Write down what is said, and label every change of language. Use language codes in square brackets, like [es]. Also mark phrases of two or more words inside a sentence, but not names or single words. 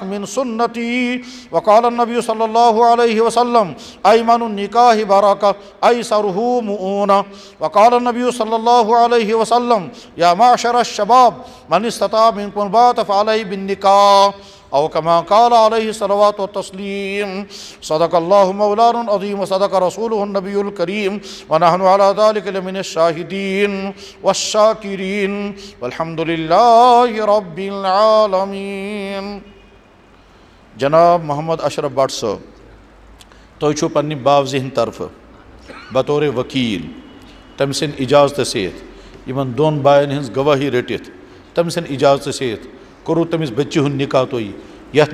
[ar] من سنتي وقال النبي صلى الله عليه وسلم أيمن النكاح بركة أيسره مؤونة وقال النبي صلى الله عليه وسلم يا معشر الشباب من استطاع منكم الباءة فعليه بالنكاح أو كما قال عليه الصلوات والتسليم صدق الله مولانا العظيم وصدق رسوله النبي الكريم ونحن على ذلك لمن الشاهدين والشاكرين والحمد لله رب [ks] العالمين جناب محمد اشرف بٹ صٲب تُہۍ چھُو پننہِ باوزِ ہِنٛدِ طرفہٕ بطور وکیل تٔمۍ سٕنٛدِ اجازتہٕ سۭتۍ یِمن دۄن بایَن ہٕنٛز گوٲہی رٔٹِتھ تٔمۍ سٕنٛدِ اجازتہٕ سۭتۍ کوٚروٕ تٔمِس بٔچی ہُنٛد نکاح تُہۍ یتھ